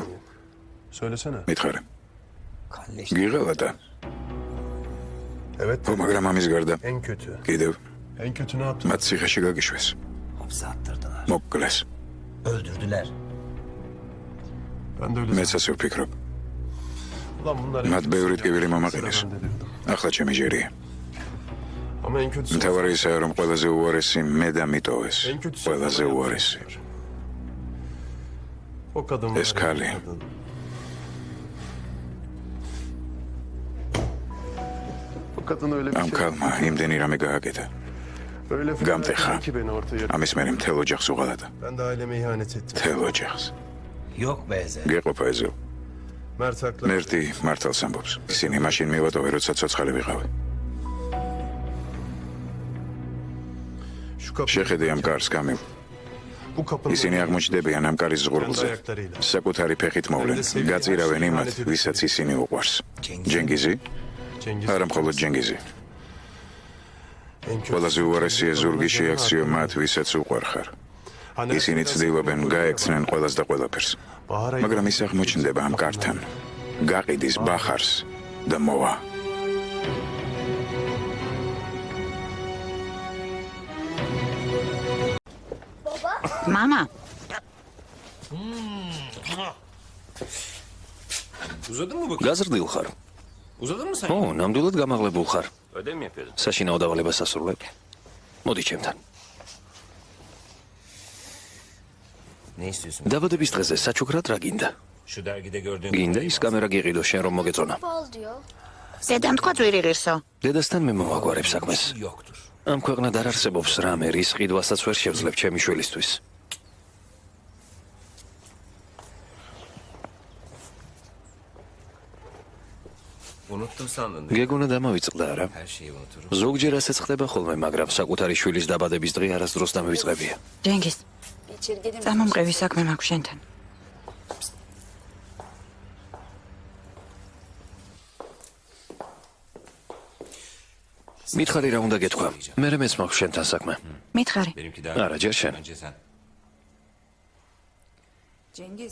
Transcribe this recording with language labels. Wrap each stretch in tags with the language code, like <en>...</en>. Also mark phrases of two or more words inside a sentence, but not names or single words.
<tr>Söylesene.</tr> <ka>მითხარი. გიღალა და</ka> <tr>Evet.</tr> <ka>ო მაგრამ ამის გარდა</ka> <tr>En kötü.</tr> <ka>კიდევ</ka> <tr>En kötü ne yaptı?</tr> <ka>მათ ციხეში გაგიშვეს.</ka> <tr>Hapse attırdılar.</tr> <ka>მოკკლეს.</ka> <tr>Öldürdüler. Ben de öyle</tr> <ka>მეც ასე ვფიქრობ.</ka> <tr>Ulan bunlar...</tr> <ka>მათ ბევრი ტკივილი მომაყენეს. ახლა ჩემი ჯერია.</ka> <tr>Ama en kötüsü...</tr> <ka>მთავარი ისაა, რომ ყველაზე უარესი მე და მიტოვეს.</ka> <tr>En kötüsü...</tr> <ka>ყველაზე უარესი.</ka> <tr>O kadın</tr> <ka>ეს</ka> <tr>var.</tr> <ka>ქალი.</ka> <tr>O kadın. O kadın öyle bir</tr> <ka>ამ</ka> <tr>şey...</tr> <ka>ქალმა იმდენი რამე გააკეთა.</ka> <tr>Öyle Gamtexa. ki beni ortaya...</tr> <ka>ამის მერე მთელ ოჯახს უღალატა.</ka> <tr>Ben de aileme ihanet ettim.</tr> <ka>მთელ ოჯახს.</ka> <tr>Yok be Ezel.</tr> <ka>გეყოფა ეზო.</ka> <tr>Mert haklı.</tr> <ka>მერტი მართალს ამბობს. ისინი მაშინ მივატოვე, როცა ცოცხალი ვიყავი.</ka> <tr>Şu kapıyı...</tr> <ka>შეხედე ამ კარს, კამილ.</ka> <tr>Bu kapının...</tr> <ka>ისინი აღმოჩნდებიან ამ კარის ზღურბლზე. საკუთარი ფეხით მოვლენ. გაწირავენ იმათ, ვისაც ისინი უყვარს. ჯენგიზი?</ka> <tr>Cengiz...</tr> <ka>არა მხოლოდ ჯენგიზი.</ka> <tr>En kötüsü...</tr> <ka>ყველაზე უარესია ზურგი შეაქციო მათ, ვისაც უყვარხარ. ისინი ცდილობენ გაექცნენ ყველას და ყველაფერს. მაგრამ ის აღმოჩნდება ამ კართან. გაყიდის ბახარს და მოვა. მამა,</ka> <tr>Uzadın mı</tr> <ka>გაზრდილ ხარ?</ka> <tr>Uzadın mı sen?</tr> <ka>ო, ნამდვილად გამაღლებულ ხარ.</ka> <tr>Ödev mi yapıyordun?</tr> <ka>საშინაო დავალებას ასრულებ. მოდი ჩემთან.</ka> <tr>Ne istiyorsun?</tr> <ka>დაბადების დღეზე საჩუქრად რა გინდა?</ka> <tr>Şu dergide gördüğün...</tr> <ka>გინდა ის კამერა გიყიდო შენ რომ მოგეწონა.</ka> <tr>Fal diyor.</tr> <ka>დედამ თქვა ძვირი ღირსო. დედასთან მე მოვაგვარებ საქმეს.</ka> <tr>Yoktur.</tr> <ka>ამ ქვეყნად არ არსებობს რამე, რის ყიდვასაც ვერ შევძლებ ჩემი შვილისთვის.</ka> <tr>Unuttun sandın.</tr> <ka>გეგონა დამავიწყდა არა?</ka> <tr>Her şeyi unuturum.</tr> <ka>ზოგჯერ ასეც ხდება ხოლმე, მაგრამ საკუთარი შვილის დაბადების დღე არასდროს დამივიწყებია. ჯენგიზ,</ka> <tr>İçeri gelir misin?</tr> <ka>წამომყევი საქმე მაქვს შენთან. მითხარი რა უნდა გეთქვა? მე მეც მაქვს შენთან საქმე. მითხარი,</ka> <tr>Benimki daha...</tr> <ka>არა, ჯერ შენ.</ka> <tr>Önce sen. Cengiz,</tr>